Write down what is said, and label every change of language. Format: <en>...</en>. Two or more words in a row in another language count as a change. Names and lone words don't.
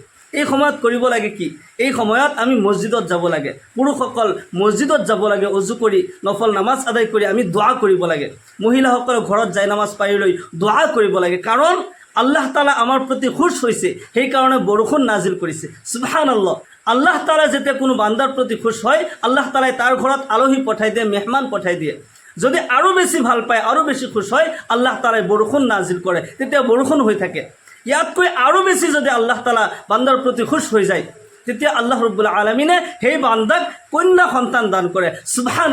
<as>এই সময়ত কৰিব লাগে কি, এই সময়ত আমি মছজিদত যাব লাগে, পুৰুষসকল মছজিদত যাব লাগে, অজু কৰি নফল নামাজ আদায় কৰি আমি দোৱা কৰিব লাগে। মহিলাসকলে ঘৰত যাই নামাজ পাৰি লৈ দোৱা কৰিব লাগে। কাৰণ আল্লাহ তাআলা আমাৰ প্ৰতি খুশ হৈছে, সেইকাৰণে বৰষুণ নাজিল কৰিছে। সুবহানাল্লাহ। আল্লাহ তাআলা যেতিয়া কোনো বান্দাৰ প্ৰতি খুশ হয়, আল্লাহ তাআলাই তাৰ ঘৰত আলহী পঠাই দিয়ে, মেহমান পঠাই দিয়ে। যদি আৰু বেছি ভাল পায়, আৰু বেছি খুশ হয়, আল্লাহ তাআলাই বৰষুণ নাজিল কৰে, তেতিয়া বৰষুণ হৈ থাকে। ইয়াতকৈ আৰু বেছি যদি আল্লাহ তাআলা বান্দাৰ প্ৰতি খুশ হৈ যায়, তেতিয়া আল্লাহ ৰাব্বুল আলামিনে সেই বান্দাক কন্যা সন্তান দান কৰে।</as>